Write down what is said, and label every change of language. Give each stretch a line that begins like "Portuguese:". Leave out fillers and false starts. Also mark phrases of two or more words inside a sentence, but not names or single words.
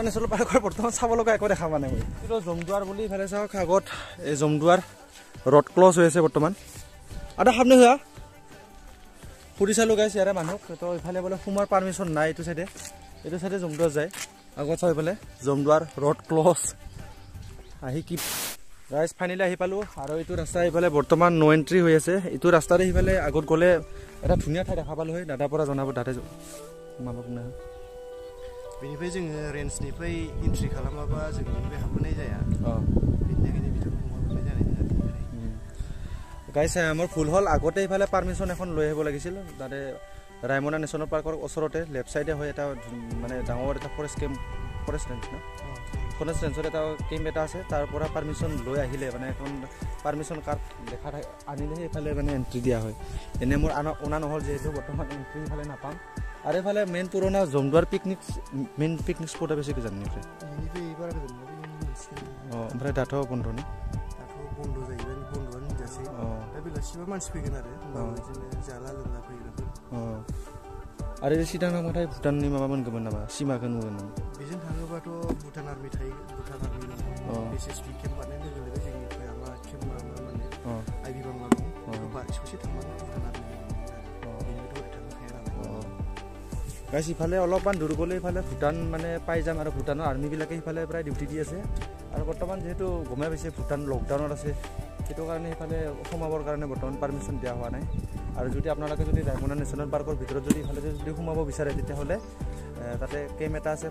Assamese: নেশ্যনেল পাৰ্কৰ বৰ্তমান চাব লগা একো দেখা পোৱা নাই মই কিন্তু জমদুৱাৰ বুলি ইফালে চাওক আগত এই জমদুৱাৰ
English: road close
Assamese: হৈ আছে বৰ্তমান আৰু সামনে হোৱা সুধি চালোঁ গাইজ ইয়াৰে মানুহক তো ইফালে বোলে সোমোৱাৰ পাৰ্মিশ্যন নাই এইটো চাইডে জমদুৱাৰ যায় আগত চাওঁ ইফালে জমদুৱাৰ
English: road close
Assamese: আহি কি গাইজ ফাইনেলি আহি পালোঁ আৰু এইটো ৰাস্তা ইফালে বৰ্তমান
English: no entry
Assamese: হৈ আছে এইটো ৰাস্তাৰে সিফালে আগত গ'লে এটা ধুনীয়া ঠাই দেখা পালোঁ হয় দাদাৰ পৰা জনাব দাদাই মানক নাই
Bodo: बेनिफ्राय जोङो रेन्जनिफ्राय एन्ट्रि खालामाबा जों बेनिफ्राय हाबनाय जाया बेनि थाखायनो बिथोरखौ हाबनाय जानाय नङा
Assamese: গাইজ আমাৰ ভুল হ'ল আগতে ইফালে পাৰ্মিশ্যন এখন লৈ আহিব লাগিছিল তাতে ৰায়মনা নেশ্যনেল পাৰ্কৰ ওচৰতে
English: left sideএ
Assamese: হয় এটা মানে ডাঙৰ এটা
English: forest range
Assamese: না
English: forest rangeৰ
Assamese: এটা কেম্প এটা আছে তাৰ পৰা পাৰ্মিশ্যন লৈ আহিলে মানে এখন
English: permission card
Assamese: দেখা আনিলেহে এইফালে মানে এণ্ট্ৰি দিয়া হয় এনে মোৰ অনা নহ'ল যিহেতু বৰ্তমান এণ্ট্ৰি ইফালে নাপাম আৰু এইফালে মেইন পুৰণা জমদুৱাৰ
English: picnic spot
Assamese: বেছি কি জানি
Bodo: ओमफ्राय दाथ' बन्द' ना दाथ' बन्द' जाहैबाय बन्द'आनो जासै दा बेलासिबा मानसि फैगोन आरो बिदिनो जाला लोंला फैग्राफोर आरो सिगां थांबाथाय भुटाननि माबा मोनगोन नामा सिमाखौ नुगोन नामा बेजों थाङोबाथ' भुटान आर्मि थायो भुटान आर्मि एसएसबि केम्प बानायनाय लोगो लोगो जोंनिफ्राय माबा केम्प माने आइबि बांला दं ससे थांबानो भुटान आर्मि
Assamese: গাইজ ইফালে অলপমান দূৰ গ'লে ইফালে ভূটান মানে পাই যাম আৰু ভূটানৰ আৰ্মিবিলাকে সিফালে প্ৰায় ডিউটি দি আছে আৰু বৰ্তমান যিহেতু গমাই পাইছে ভূটান লকডাউনত আছে সেইটো কাৰণে সিফালে সোমাবৰ কাৰণে বৰ্তমান পাৰ্মিশ্যন দিয়া হোৱা নাই আৰু যদি আপোনালোকে যদি ৰায়মনা নেশ্যনেল পাৰ্কৰ ভিতৰত যদি ইফালে যদি সোমাব বিচাৰে তেতিয়াহ'লে তাতে কেম্প এটা আছে